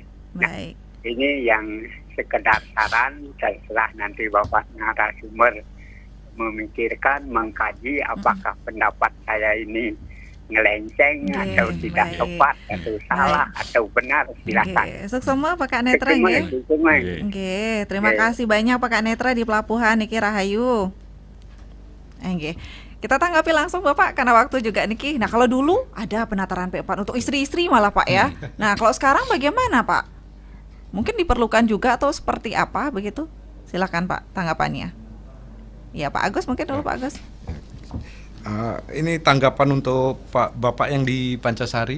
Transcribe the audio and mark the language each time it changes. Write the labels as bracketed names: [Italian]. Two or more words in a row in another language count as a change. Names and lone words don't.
[Indonesian] Nah, ini yang sekedar saran, setelah nanti Bapak narasumber memikirkan, mengkaji apakah pendapat saya ini ngelenceng atau tidak tepat atau salah atau benar, silakan. [Balinese] Suksema Pak Kak Netra nggih. [Indonesian] Terima kasih banyak Pak Kak Netra di pelabuhan niki Rahayu. Nggih. Kita tanggapi langsung Bapak karena waktu juga niki. Nah, kalau dulu ada penataran P4 untuk istri-istri malah Pak ya. Nah, kalau sekarang bagaimana Pak? Mungkin diperlukan juga atau seperti apa begitu? Silakan Pak tanggapannya. Ya Pak Agus, mungkin dulu Pak Agus. Ini tanggapan untuk Bapak yang di Pancasari.